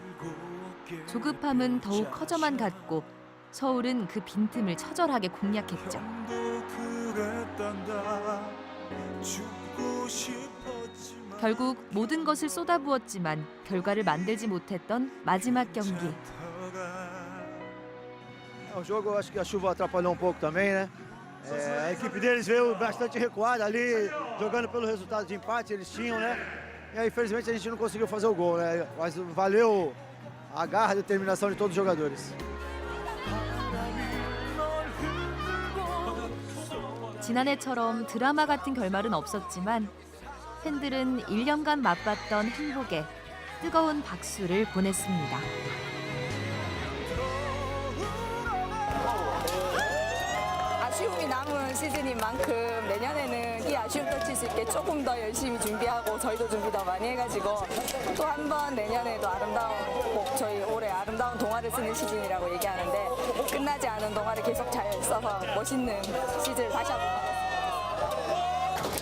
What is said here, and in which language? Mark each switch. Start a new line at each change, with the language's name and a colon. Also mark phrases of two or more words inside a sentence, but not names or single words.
Korean: 조급함은 더욱 커져만 갔고 서울은 그 빈틈을 처절하게 공략했죠. 결국 mo든 것을 쏟아부었지만 결과를 만들지 못했던 마지막 경기.
Portuguese: O jogo, acho que a chuva atrapalhou pouco também, né? A equipe deles veio bastante recuada ali, jogando pelo resultado de empate, eles tinham, né? E aí, infelizmente, a gente não conseguiu fazer o gol, né? Mas valeu a garra e a determinação de todos os jogadores.
Korean: 지난해처럼 드라마 같은 결말은 없었지만 팬들은 1년간 맛봤던 행복에 뜨거운 박수를 보냈습니다. 아쉬움이 남은 시즌인 만큼 내년에는 이 아쉬움 떨칠 수 있게 조금 더 열심히 준비하고 저희도 준비 더 많이 해가지고 또 한 번 내년에도 꼭 저희 올해 아름다운 동화를 쓰는 시즌이라고 얘기하는데 끝나지 않은 동화를 계속 잘 써서 멋있는 시즌을 다시 한번 가겠습니다.